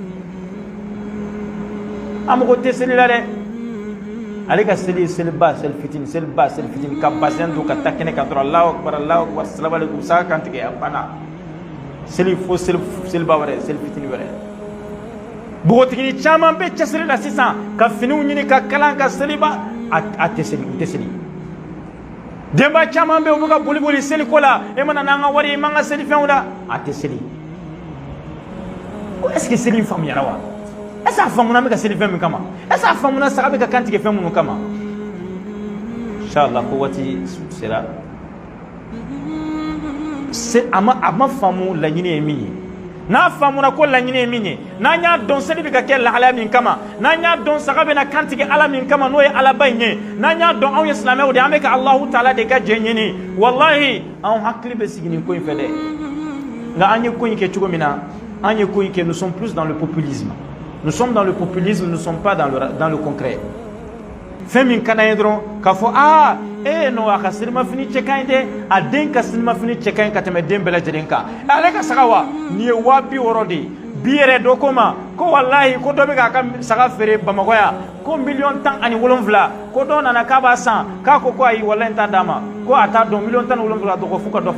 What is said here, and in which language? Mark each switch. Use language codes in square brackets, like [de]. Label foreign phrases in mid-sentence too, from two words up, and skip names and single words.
[bm] an mɔgɔ tɛ seli la dɛ ale ka seli seliba seli fitini ka bassin don ka taa kɛnɛ kan dɔrɔn [ar] الله أكبر السلام عليكم [bm] saga kan tigɛ a banna seli fo seliba wɛrɛ seli fitini wɛrɛ bogotigini caman bɛ cɛsiri la sisan ka finiw ɲini ka kalan ka seliba a tɛ seli u tɛ seli denba caman bɛ u bɛ ka boli seli ko la e mana n'an ka wari ye i man ka seli fɛnw la a tɛ seli [fr] est ce que [bm] seli in faamuyara wa [fr] est ce que [bm] a faamuna an bɛ ka seli fɛn min kama [fr] est ce que [bm] a faamuna saga bɛ ka kan tigɛ fɛn minnu kama inshallah ko waati sera a ma faamu laɲini ye min ye n'a faamuna ko laɲini ye min ye n'an y'a dɔn seli bɛ ka kɛ lahalaya min kama n'an y'a dɔn saga bɛna kan tigɛ Ala min kama n'o ye Alaba in ye n'an y'a dɔn anw ye silamɛw de an bɛ ka Alahu Taala de ka jɛ ɲini wallahi anw hakili bɛ sigi nin ko in fɛ dɛ nka an ye ko in kɛ cogo min na an ye ko in kɛ [fr] nous sommes plus dans le populisme nous sommes dans le populisme nous ne sommes pas dans le concret [bm] fɛn min ka d'an ye dɔrɔn k'a fɔ non a ka selimafini cɛ ka ɲi dɛ a den ka selimafini cɛ ka ɲi ka tɛmɛ den bɛɛ lajɛlen kan ale ka saga wa nin ye 260 de ye bi yɛrɛ dɔ ko ma ko wallahi ko dɔ bɛ k'a ka saga feere Bamakɔ yan ko 1,17 ko dɔ nana k'a b'a san k'a ko ayi wallahi n t'a d'a ma ko a t'a dɔn 1,17 dɔgɔ fo ka dɔ